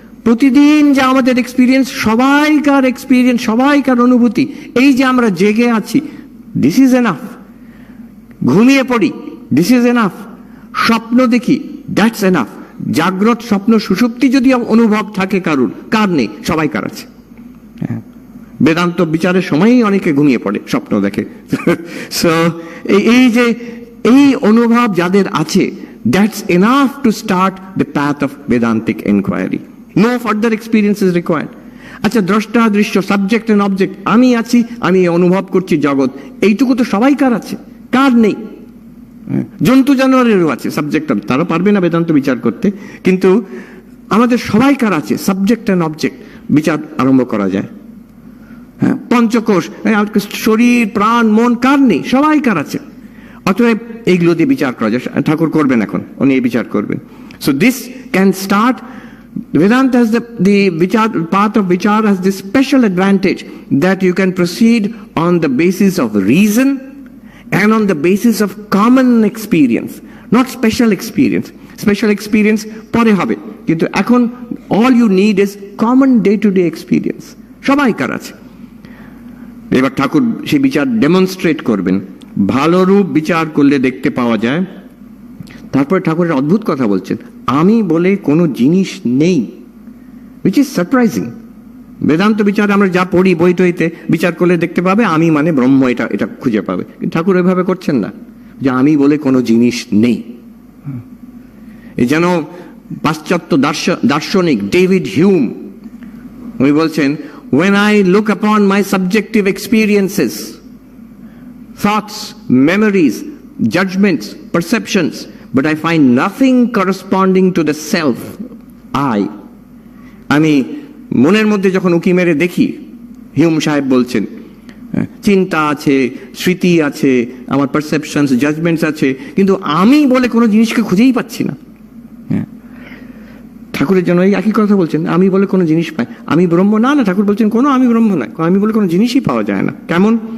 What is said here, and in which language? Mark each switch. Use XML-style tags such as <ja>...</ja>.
<bn>প্রতিদিন যে আমাদের এক্সপিরিয়েন্স, সবাইকার এক্সপিরিয়েন্স, সবাইকার অনুভূতি, এই যে আমরা জেগে আছি,</bn> <en>This is enough.</en> <bn>ঘুমিয়ে পড়ি,</bn> <en>This is enough.</en> <bn>স্বপ্ন দেখি,</bn> <en>That's enough.</en> <bn>জাগ্রত স্বপ্ন সুষুপ্তি যদি অনুভব থাকে কারুর, কার নেই? সবাইকার আছে। হ্যাঁ, বেদান্ত বিচারের সময়ই অনেকে ঘুমিয়ে পড়ে, স্বপ্ন দেখে। সো এই যে এই অনুভব যাদের আছে,</bn> <en>that's enough to start the path of Vedantic inquiry. No further experience is required.</en> <bn>আচ্ছা, দ্রষ্টা দৃশ্য, সাবজেক্ট এন্ড অবজেক্ট, আমি আছি, আমি অনুভব করছি জগৎ, এইটুকু তো সবাইকার আছে, কার নেই? জন্তু জানোয়ারেরও আছে সাবজেক্ট, তারা পারবে না বেদান্ত বিচার করতে, কিন্তু আমাদের সবাইকার আছে সাবজেক্ট এন্ড অবজেক্ট, বিচার আরম্ভ করা যায়। হ্যাঁ, পঞ্চকোষ, শরীর প্রাণ মন, কার নেই? সবাইকার আছে। অতএব এইগুলো দিয়ে বিচার করা যায়। ঠাকুর করবেন, এখন উনি এই বিচার করবেন।</bn> <en>So this can start Vedanta has the vichar, path of vichar has this special advantage that you can proceed on the basis of reason and on the basis of common experience, not special experience. Special experience</en> <bn>পরে হবে, কিন্তু এখন</bn> <en>all you need is common day-to-day experience.</en> <bn>সবাইকার আছে। এবার ঠাকুর সেই বিচার demonstrate করবেন। ভালো রূপ বিচার করলে দেখতে পাওয়া যায়। তারপরে ঠাকুরের অদ্ভুত কথা বলছেন, আমি বলে কোনো জিনিস নেই,</bn> <en>which is surprising.</en> <bn>বেদান্ত বিচারে আমরা যা পড়ি বই টইতে, বিচার করলে দেখতে পাবে আমি মানে ব্রহ্ম, এটা খুঁজে পাবে। ঠাকুর এভাবে করছেন না, যে আমি বলে কোনো জিনিস নেই। এই যেন পাশ্চাত্য দার্শনিক ডেভিড হিউম উনি বলছেন,</bn> <en>when I look upon my subjective experiences, thoughts, memories, judgments, perceptions, but I find nothing corresponding to the self, I.</en> <bn>আমি মনের মধ্যে যখন উকি মেরে দেখি, হিউম সাহেব বলছেন, চিন্তা আছে, স্মৃতি আছে, আমার পারসেপশনস, জাজমেন্টস আছে, কিন্তু আমি বলে কোনো জিনিসকে খুঁজেই পাচ্ছি না। ঠাকুরের জন্য এই একই কথা বলছেন, আমি বলে কোনো জিনিস পাই, আমি ব্রহ্ম না, না ঠাকুর বলছেন কোনো আমি ব্রহ্ম নয়, আমি বলে কোনো জিনিসই পাওয়া যায় না। কেমন?</bn>